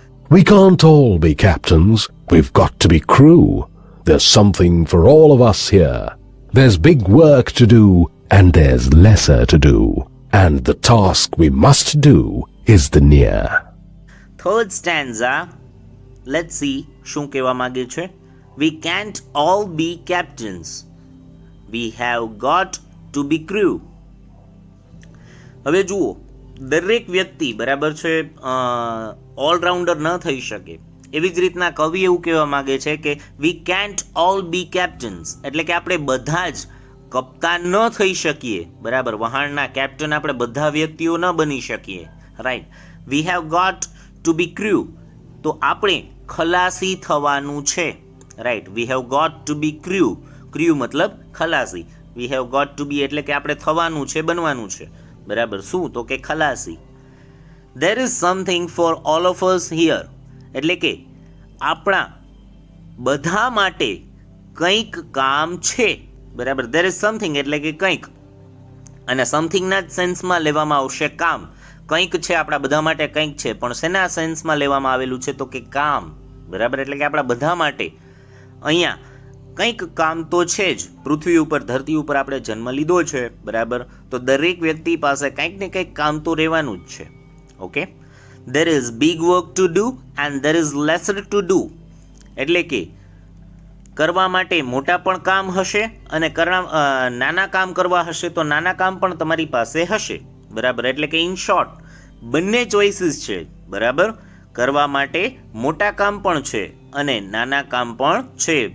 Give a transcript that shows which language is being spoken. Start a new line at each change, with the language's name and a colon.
English: We can't all be captains, we've got to be crew. There's something for all of us here. There's big work to do and there's lesser to do. And the task we must do is the near. Third stanza, let's see
Gujarati: શું કહેવા માંગે છે.
English: We can't all be captains. We have got to be crew.
Gujarati: હવે જુઓ, દરેક વ્યક્તિ, બરાબર છે, ઓલરાઉન્ડર ન થઈ શકે. એવી જ રીતના કવિ એવું કહેવા માંગે છે કે
English: we can't all be captains,
Gujarati: એટલે કે આપણે બધા જ કપ્તાન ન થઈ શકીએ. બરાબર, વહાણના કેપ્ટન આપણે બધા વ્યક્તિઓ ન બની શકીએ. Right,
English: we have got to be crew,
Gujarati: તો આપણે ખલાસી થવાનું છે, right.
English: We have got to be crew.
Gujarati: ક્ર્યુ મતલબ ખલાસી.
English: we have got to be
Gujarati: એટલે કે આપણે થવાનું છે, બનવાનું છે, બરાબર. શું? તો કે ખલાસી.
English: There is something for all of us here.
Gujarati: એટલે કે આપણા બધા માટે કંઈક કામ છે, બરાબર.
English: There is something
Gujarati: એટલે કે કંઈક, અને સમથિંગના જ સેન્સમાં લેવામાં આવશે કામ. કંઈક છે આપણા બધા માટે, કંઈક છે, પણ શેના સેન્સમાં લેવામાં આવેલું છે? તો કે કામ, બરાબર. એટલે કે આપણા બધા માટે અહીંયા કંઈક કામ તો છે જ. પૃથ્વી ઉપર, ધરતી ઉપર આપણે જન્મ લીધો છે, બરાબર. તો દરેક વ્યક્તિ પાસે કંઈક ને કંઈક કામ તો રહેવાનું જ છે. Okay.
English: There is big work to do and there is lesser to do.
Gujarati: એટલે કે કરવા માટે મોટા પણ કામ હશે અને નાના કામ કરવા હશે તો નાના કામ પણ તમારી પાસે હશે, બરાબર. એટલે કે ઇન શોર્ટ બંને ચોઇસીસ છે, બરાબર. કરવા માટે મોટા કામ પણ છે અને નાના કામ પણ છે.